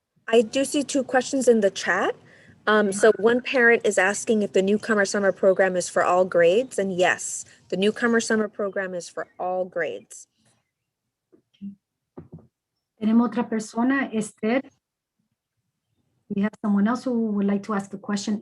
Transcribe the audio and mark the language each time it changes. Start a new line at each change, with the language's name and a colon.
English: I do see 2 questions in the chat. So one parent is asking if the Newcomer Summer Program is for all grades, and yes, the Newcomer Summer Program is for all grades.
Spanish: Tenemos otra persona, Esther.
English: We have someone else who would like to ask a question.